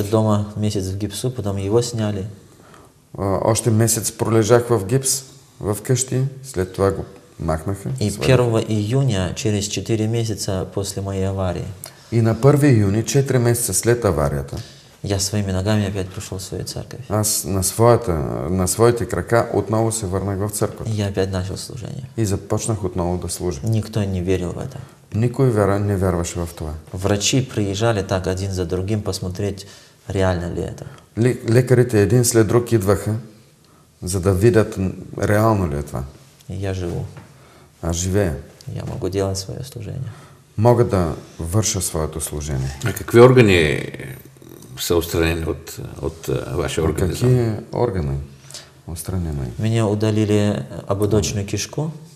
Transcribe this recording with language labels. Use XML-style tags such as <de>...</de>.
<ru>Еще дома месяц в гипсу, потом его сняли.</ru> <bg>Още месец пролежах в гипс в къщи, след това го махнаха.</bg> <ru>И 1 июня, через 4 месяца после моей аварии,</ru> <bg>И на 1 юни, 4 месеца след аварията,</bg> <ru>я своими ногами опять пришел в свою церковь.</ru> <bg>аз на своите крака отново се върнах в църква.</bg> <ru>И я опять начал служение.</ru> <bg>И започнах отново да служа.</bg> <ru>Никто не верил в это.</ru> <bg>Никой не вярваше в това.</bg> <ru>Врачи приезжали так один за другим посмотреть, реально ли это.</ru> <bg>Лекарите един след друг идваха, за да видят реално ли е това.</bg> <ru>И я живу.</ru> <bg>Аз живея.</bg> <ru>Я могу делать свое служение.</ru> <bg>Мога да върша своето служение. А какви органи са отстранени от вашия организъм?</bg> <ru>Какие органи отстранени? Меня удалили ободочную кишку.</ru>